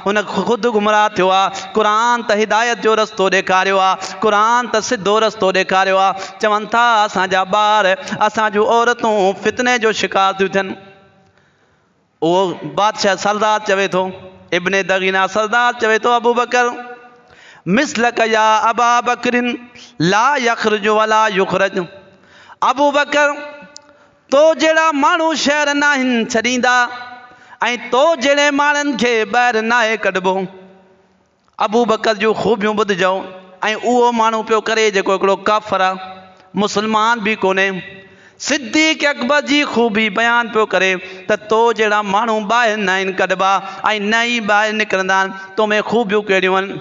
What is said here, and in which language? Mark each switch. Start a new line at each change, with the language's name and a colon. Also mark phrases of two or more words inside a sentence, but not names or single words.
Sindhi: हुन ख़ुदि गुमराह थियो आहे। क़ुरान त हिदायत जो रस्तो ॾेखारियो आहे, क़ुरान त सिधो रस्तो ॾेखारियो आहे। चवनि था असांजा ॿार असां जूं औरतूं फितने जो शिकार थियूं थियनि। उहो बादशाह सरदार चवे थो, इब्ने दगीना सरदार चवे थो
Arabic: أبو بكر مثلك يا أبا بكر لا يخرج ولا يخرج.
Sindhi: अबू बकर तो जहिड़ा माण्हू शहर न आहिनि छॾींदा ऐं तो जहिड़े माण्हुनि खे ॿाहिरि नाहे कढिबो। अबू बकर जूं ख़ूबियूं ॿुधिजो ऐं उहो माण्हू पियो करे जेको हिकिड़ो काफ़िर आहे, मुस्लमान बि कोन्हे। सिद्दीक़ अकबर जी ख़ूबी बयानु पियो करे त तो जहिड़ा माण्हू ॿाहिरि न आहिनि कढिबा ऐं न ई ॿाहिरि निकिरंदा आहिनि, तो में ख़ूबियूं कहिड़ियूं आहिनि?